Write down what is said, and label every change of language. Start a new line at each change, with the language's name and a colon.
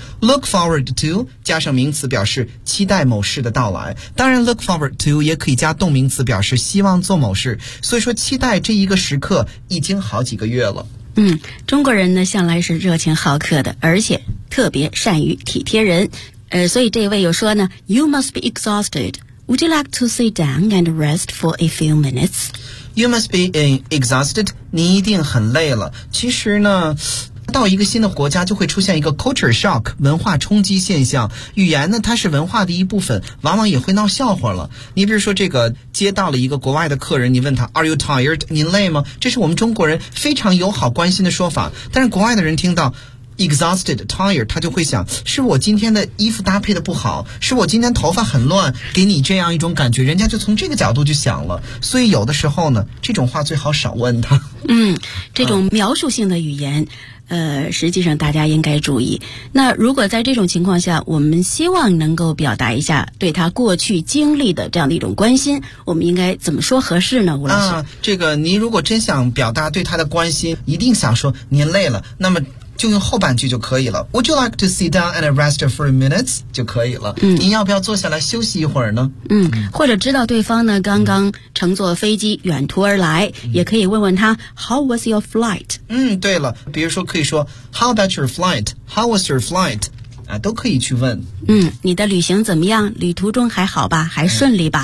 English: look forward to
Chinese: 加上名词表示期待某事的到来，当然 look forward to 也可以加动名词表示希望做某事。所以说期待这一个时刻已经好几个月了。嗯，中国人呢向来是热情好客的，而且特别善于体贴人。所以这位又说呢
English: You must be exhausted. Would you like to sit down and rest for a few minutes? You must be exhausted.
Chinese: 你一定很累了。其实呢，到一个新的国家就会出现一个 culture shock 文化冲击现象。语言呢它是文化的一部分，往往也会闹笑话了。你比如说这个接到了一个国外的客人，你问他
English: Are you tired?
Chinese: 您累吗？这是我们中国人非常友好关心的说法，但是国外的人听到
English: Exhausted, tired,
Chinese: 他就会想是我今天的衣服搭配的不好，是我今天头发很乱，给你这样一种感觉，人家就从这个角度就想了。所以有的时候呢，这种话最好少问他。嗯，这种描述性的语言实际上大家应该注意。那如果在这种情况下，我们希望能够表达一下对他过去经历的这样的一种关心，我们应该怎么说合适呢？吴老师，这个您如果真想表达对他的关心，一定想说您累了，那么就用后半句就可以了。
English: Would you like to sit down and rest for a minute?
Chinese: 就可以了。嗯，您要不要坐下来休息一会儿呢？嗯，或者知道对方呢刚刚乘坐飞机远途而来，也可以问问他
English: How was your flight?
Chinese: 嗯，对了，比如说可以说
English: How about your flight?
Chinese: How was your flight? 啊，都可以去问。嗯，你的旅行怎么样？旅途中还好吧？还顺利吧？